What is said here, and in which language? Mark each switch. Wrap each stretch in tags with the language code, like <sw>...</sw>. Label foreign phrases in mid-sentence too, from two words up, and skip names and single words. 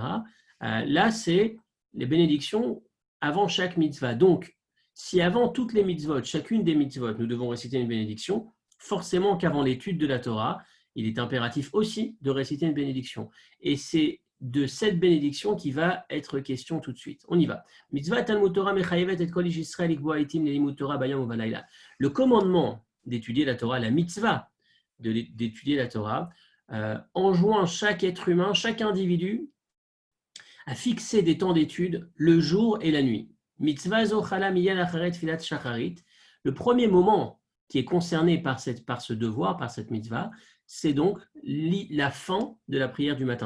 <fr>Là, c'est les bénédictions avant chaque mitzvah. Donc, si avant toutes les mitzvot, chacune des mitzvot, nous devons réciter une bénédiction, forcément qu'avant l'étude de la Torah, il est impératif aussi de réciter une bénédiction. Et c'est de cette bénédiction qui va être question tout de suite. On y va.</fr> <he>מצות תלמוד תורה מחייבת את כל איש ישראל לקבוע עתים ללימוד תורה ביום ובלילה.</he> <fr>Le commandement d'étudier la Torah, la mitzvah d'étudier la Torah, enjoint chaque être humain, chaque individu, à fixer des temps d'étude le jour et la nuit.</fr> <he>מצוה זו חלה מיד לאחר תפילת שחרית.</he> <fr>Le premier moment qui est concerné par ce devoir, par cette mitzvah, c'est donc la fin de la prière du matin.</fr>